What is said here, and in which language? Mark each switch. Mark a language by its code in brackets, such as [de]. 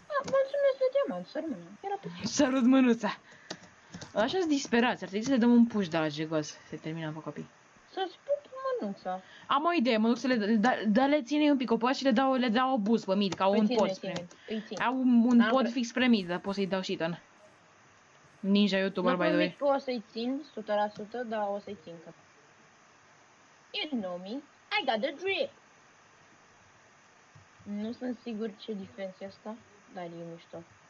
[ro] Mulțumesc de diamant, sărmână. Era pe ce? Sărut mânuța. Așa-s disperați, ar trebui să le dăm un push de la Jegos. Se termină pe copii. Să-ți pup mănuța. Am o idee, mă duc să le ține un pic o poate și le dau o boost pe mid, ca un pod spre mid. Au un pod fix spre mid, dar pot să-i dau shit-on. [en] Ninja YouTuber, by the way. [ro] Nu o să-i țin 100%, dar o să-i țin. [en] You know me, I got the drip. [ro] Nu sunt sigur ce defense e asta, dar e mișto.